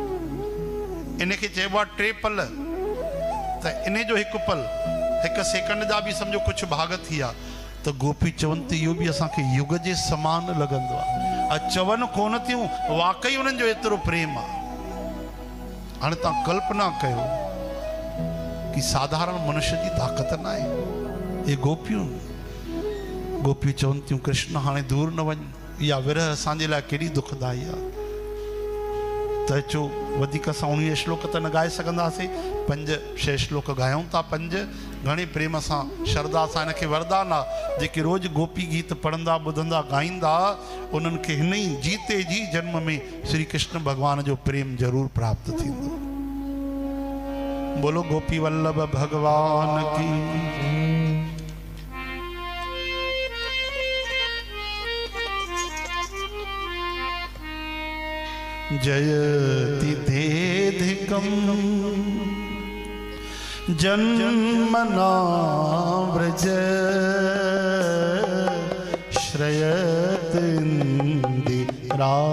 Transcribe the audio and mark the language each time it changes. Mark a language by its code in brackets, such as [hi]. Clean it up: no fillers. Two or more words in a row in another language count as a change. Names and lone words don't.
[sd] इन खे चइबो आहे 3 पल। त इन जो हिकु पल, हिकु सेकंड जा बि सम्झो कुझु भाग थी विया। त गोपी चवनि त इहो बि असांखे युग जे समान लॻंदो आहे। चवनि कोन थियूं, वाकई उन्हनि जो एतिरो प्रेम आहे। हाणे तव्हां कल्पना कयो कि साधारण मनुष्य जी ताक़त न आहे। ये गोपियूं चवनि थियूं कृष्ण हाणे दूर न वञ, इहा विरह असांजे लाइ केॾी दुखदाई आहे। त अचो वधीक असां 19 श्लोक त न ॻाए सघंदासीं, 5-6 श्लोक ॻायूं था। 5 घणे प्रेम सां श्रद्धा सां हिनखे वरदान आहे। जेके रोज़ गोपी गीत पढ़ंदा, ॿुधंदा, ॻाईंदा, उन्हनि खे हिन ई जीते जी जन्म में श्री कृष्ण भॻवान जो प्रेम ज़रूरु प्राप्त थींदो। [hi] बोलो गोपी वल्लभ भगवान की। [sa] जयति धेधिकं जन्मना व्रज श्रयत इंदिरा